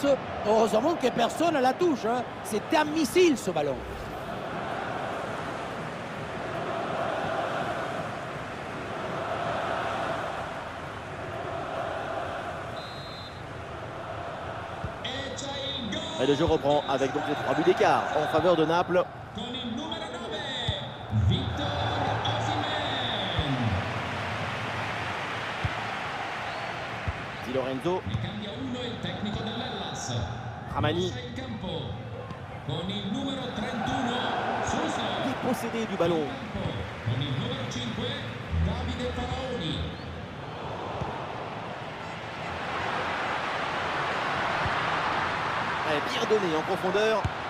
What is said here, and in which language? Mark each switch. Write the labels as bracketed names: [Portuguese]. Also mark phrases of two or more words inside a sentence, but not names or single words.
[French] Heureusement que personne ne la touche. C'était un missile ce ballon. Et le jeu reprend avec donc les 3 buts d'écart en faveur de Naples. [Italian] Con il numero 9, Victor Osimhen. Di Lorenzo, Ne cambia uno il tecnico dell'Hellas. Ramani, Entra in campo con il numero 31, Suso. [French] dépossédé du ballon. [Italian] Con il numero 5, Davide Faraoni. [French] Bien donné en profondeur.